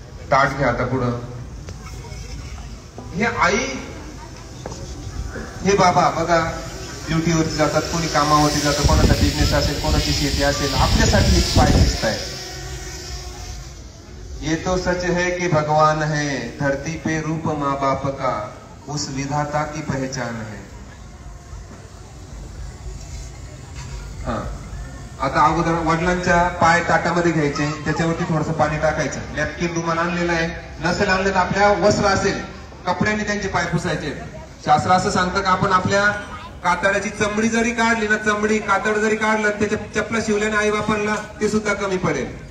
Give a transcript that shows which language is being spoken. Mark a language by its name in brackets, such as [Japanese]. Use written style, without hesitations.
[Marathi] ताट घ्या आता पुढं. हे आई हे बाबा बघा ड्युटीवरती जातात, कोणी कामावरती जातं, कोणाचा बिझनेस असेल, कोणाची शेती असेल, आपल्यासाठी पाय दिसत आहे. [Hindi] ये तो सच है कि भगवान है, धरती पे रूप माँ बाप का उस विधाता की पहचान है. [Marathi] आता अगोदर वडिलांच्या पाय ताटामध्ये घ्यायचे, त्याच्यावरती थोडंसं पाणी टाकायचं. नॅपकिन रुमाल आणलेला आहे, नसेल आणलं तर आपल्या वस्त्र असेल कपड्यांनी त्यांचे पाय पुसायचे. शास्त्र असं सांगतं का आपण आपल्या कातड्याची चमडी जरी काढली ना, चमडी कातड जरी काढलं, त्याच्या चपला शिवल्याने आई बापांना ते सुद्धा कमी पडेल.